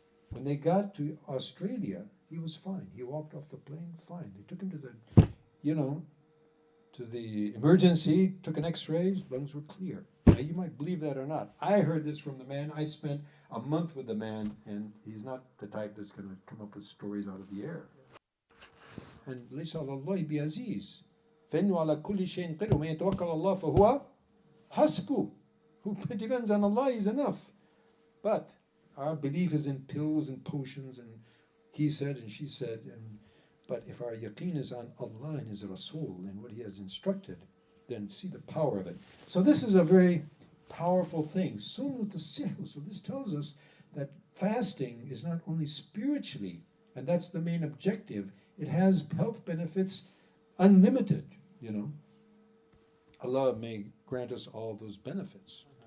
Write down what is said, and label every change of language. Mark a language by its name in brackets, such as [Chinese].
[English] When they got to Australia, he was fine. He walked off the plane fine. They took him to the emergency, took an x-ray, his lungs were clear. Now you might believe that or not. I heard this from the man. I spent a month with the man, and he's not the type that's going to come up with stories out of the air. [Arabic] And ليس على الله بعزيز فإنه على كل شيء قدير ومن يتوكل على الله فهو حسبه. [English] Who depends on Allah is enough. But our belief is in pills and potions, and he said and she said, but if our yaqeen is on Allah and His Rasul and what He has instructed, then see the power of it. So this is a very powerful thing. So this tells us that fasting is not only spiritually, and that's the main objective, it has health benefits unlimited, Allah may grant us all those benefits.